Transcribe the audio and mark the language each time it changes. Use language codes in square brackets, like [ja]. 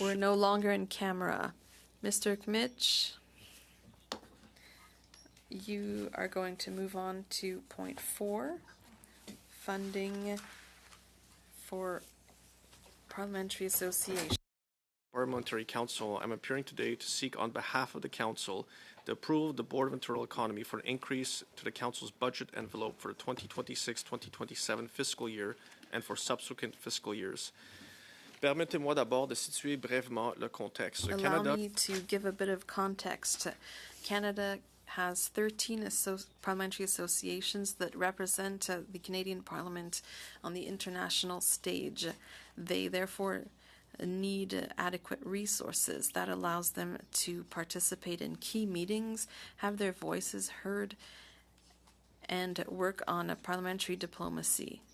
[en] We're no longer in camera. Mr. Kmitch, you are going to move on to point 4, funding for Parliamentary Association. Parliamentary Council, I'm appearing today to seek on behalf of the Council the approval of the Board of Internal Economy for an increase to the Council's budget envelope for the 2026-2027 fiscal year and for subsequent fiscal years. [fr] Permettez-moi d'abord de situer brièvement le contexte. [en] Allow me to give a bit of context. Canada has 13 parliamentary associations that represent the Canadian Parliament on the international stage. They therefore need adequate resources that allows them to participate in key meetings, have their voices heard, and work on a parliamentary diplomacy.